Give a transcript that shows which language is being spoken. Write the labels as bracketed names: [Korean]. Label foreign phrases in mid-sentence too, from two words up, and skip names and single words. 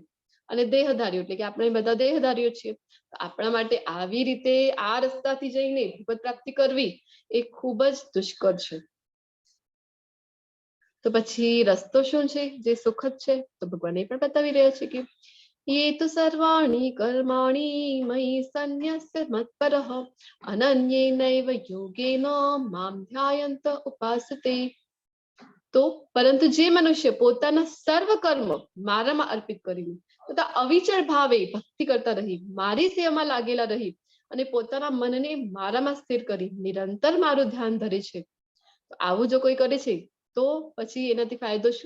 [Gujarati] અને દેહધારીઓ એટલે કે આપણે બધા દેહધારીઓ છીએ, આપણા માટે આવી રીતે આ રસ્તાથી જઈને ભગવત પ્રાપ્તિ કરવી એ ખૂબ જ દુષ્કર છે. તો પછી રસ્તો શું છે જે સુખદ છે? તો ભગવાન એ પણ બતાવી રહ્યા છે કે [Sanskrit] ये तो सर्वाणि कर्माणि मयि सन्न्यस्य मत्परः अनन्येनैव योगेन मां ध्यायन्त उपासते. [Gujarati] તો પરંતુ જે મનુષ્ય પોતાના સર્વ કર્મ મારામાં અર્પિત કરીને તથા અવિચળ ભાવે ભક્તિ કરતા રહી, મારી સેવામાં લાગેલા રહી અને પોતાના મનને મારામાં સ્થિર કરી નિરંતર મારું ધ્યાન ધરે છે, આવું જો કોઈ કરે છે તો પછી એનાથી ફાયદો શું?